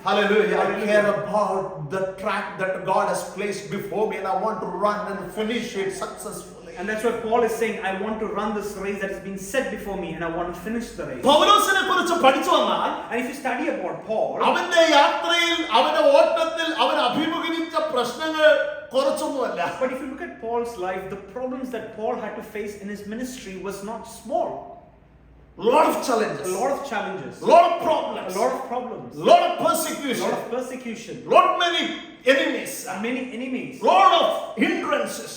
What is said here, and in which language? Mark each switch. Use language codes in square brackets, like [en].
[en] Hallelujah. I care about the track that God has placed before me, and I want to run and finish it successfully. And that's why Paul is saying, I want to run this race that has been set before me and I want to finish the race. [ml] പൗലോസിനെ കുറിച്ച് പഠിച്ചു വന്നാൽ [en] And if you study about Paul, [ml] അവന്റെ യാത്രയിൽ അവന്റെ ഓട്ടത്തിൽ അവൻ അഭിമുഖീകരിച്ച പ്രശ്നങ്ങൾ കുറച്ചൊന്നുമല്ല. [en] but if you look at Paul's life, the problems that Paul had to face in his ministry was not small. Lot of challenges, A lot of challenges, lot of problems, a lot of problems, lot of a persecution, lot of persecution, lot many enemies, many enemies, lot of hindrances.